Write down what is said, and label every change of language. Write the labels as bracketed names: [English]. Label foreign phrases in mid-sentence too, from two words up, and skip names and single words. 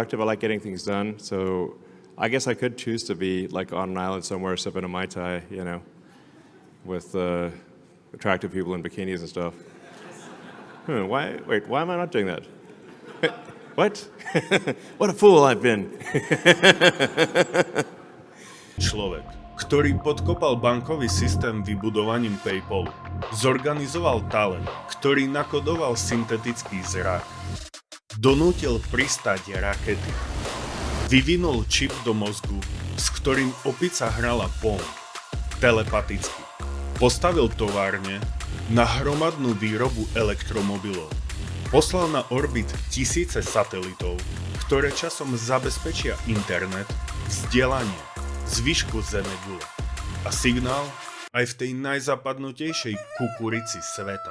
[English] I like getting things done. So I guess I could choose to be like on an island somewhere, sipping a Mai Tai, with attractive people in bikinis and stuff. why am I not doing that? What? What a fool I've been. [Slovak] Človek, ktorý podkopal bankový systém vybudovaním PayPalu, zorganizoval talent, ktorý nakodoval syntetický zrak, donútil pristať rakety, vyvinul čip do mozgu, s ktorým opica hrala Pong, telepaticky, postavil továrne na hromadnú výrobu elektromobilov, poslal na orbit tisíce satelitov, ktoré časom zabezpečia internet, vzdelanie, zvyšku Zemegule a signál aj v tej najzapadnutejšej kukurici sveta.